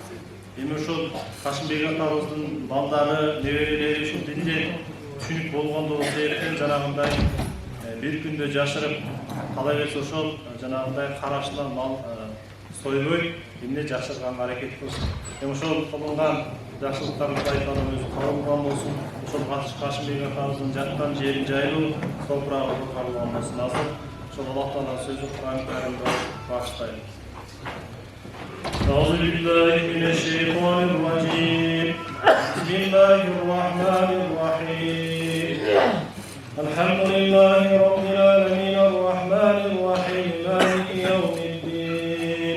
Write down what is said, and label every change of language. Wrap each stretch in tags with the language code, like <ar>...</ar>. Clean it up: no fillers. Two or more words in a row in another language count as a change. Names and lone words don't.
<ky>Эми ошол Кашымбек атабыздын балдары, неберелери ушул динде түшүнүк болгондо эртең жанагындай бир күндө жашырып, кала берсе ошол жанагындай карашынан мал сойбой эмне жашырганга аракет кылсын. Эми ошол кылынган жакшылыктарды Кудай Таала өзү кабыл кылган болсун. Ошол Кашымбек атабыздын жаткан жерин жайлуу, топурагы кабыл болсун. Азыр ошол Алла Тааланын сөзү Кур'ан Каримде баштайт.</ky> <ar>أعوذ بالله من الشيطان الرجيم. بسم الله الرحمن الرحيم. الحمد لله رب العالمين الرحمن الرحيم مالك يوم الدين.</ar>